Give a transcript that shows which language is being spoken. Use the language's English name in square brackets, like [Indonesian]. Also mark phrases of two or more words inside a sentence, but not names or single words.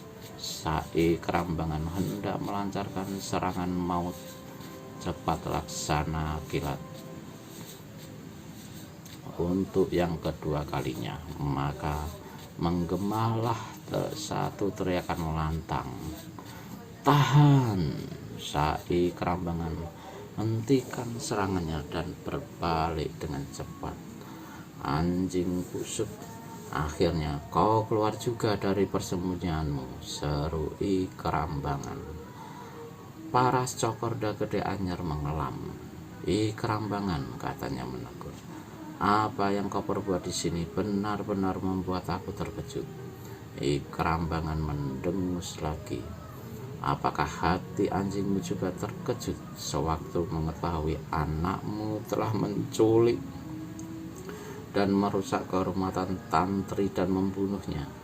[Indonesian] I Kerambangan hendak melancarkan serangan maut cepat laksana kilat untuk yang kedua kalinya, maka menggemalah satu teriakan lantang, "Tahan!" I Kerambangan hentikan serangannya dan berbalik dengan cepat. "Anjing busuk, akhirnya kau keluar juga dari persembunyianmu," seru I Kerambangan. Paras Cokorda Gede Anyar mengelam. "I Kerambangan," katanya menegur, "apa yang kau perbuat di sini benar-benar membuat aku terkejut." I Kerambangan mendengus lagi. "Apakah hati anjingmu juga terkejut sewaktu mengetahui anakmu telah menculik dan merusak kehormatan tantri dan membunuhnya?"